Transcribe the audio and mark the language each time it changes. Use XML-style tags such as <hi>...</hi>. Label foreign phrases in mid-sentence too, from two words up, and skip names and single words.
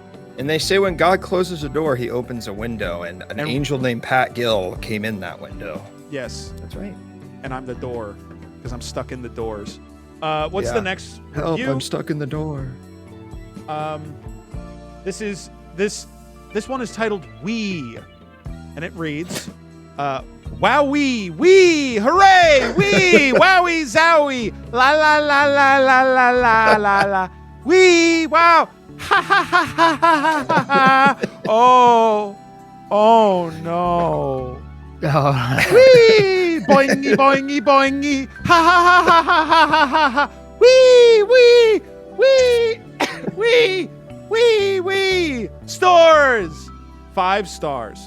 <en>And they say when God closes a door, he opens a window, and an angel named Pat Gill came in that window. Yes. That's right. And I'm the door, because I'm stuck in the doors. What's the next Help, review? I'm stuck in the door. This one is titled We, and it reads, Wowee, wee, hooray, wee, wowie, zowie, la la la la la la la la la, wee, wow, ha ha ha ha ha ha ha, oh no, wee, boingy boingy boingy, ha ha ha ha ha ha ha ha ha, wee wee wee wee wee wee, stores, 5 stars.</en>